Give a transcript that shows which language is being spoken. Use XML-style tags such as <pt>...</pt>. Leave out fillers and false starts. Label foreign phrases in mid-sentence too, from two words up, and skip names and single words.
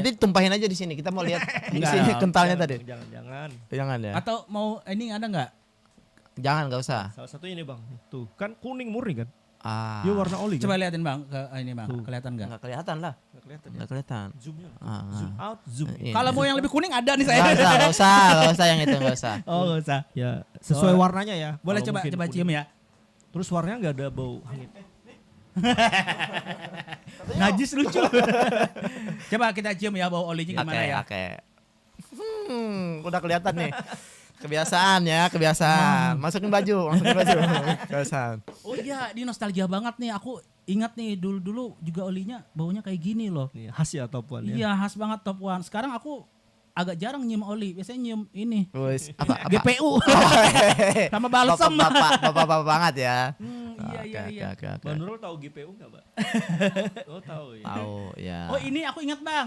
<id>Nanti tumpahin aja di sini. Kita mau lihat di Enggak. sini kentalnya tadi. Jangan. Jangan ya. Atau mau ini ada nggak? Jangan, nggak usah. Salah satunya ini bang. Tuh kan kuning murni kan. Ah. Dia warna oli kan. Coba liatin bang, ke ini bang, Tuh. kelihatan nggak? Nggak kelihatan lah. Nggak kelihatan ya. Nggak kelihatan. Zoomnya. Ah.</id> <en>Zoom out, zoom in.</en> <id>Iya. Kalau mau yang lebih kuning ada nih saya. Nggak usah yang itu nggak usah. Oh nggak usah. Ya sesuai warnanya ya. Boleh Kalau mungkin coba kuning. cium ya. Terus warnanya nggak ada bau hangit. Najis lucu. Coba kita cium ya bau olinya gimana ya. Oke. Udah kelihatan nih. Kebiasaan ya, kebiasaan. Masukin baju. Kebiasaan. Oh iya, ini nostalgia banget nih. Aku ingat nih dulu juga olinya baunya kayak gini loh. Nih, khas ya top one ya. Iya khas banget Top One. Sekarang aku agak jarang nyium oli. Biasanya nyium ini Wes, apa? GPU sama balsam. Bapak banget ya. Iya. Bang Nurul tahu GPU nggak, Mbak? Oh tahu ya. Tahu ya. Oh ini aku ingat bang.</id>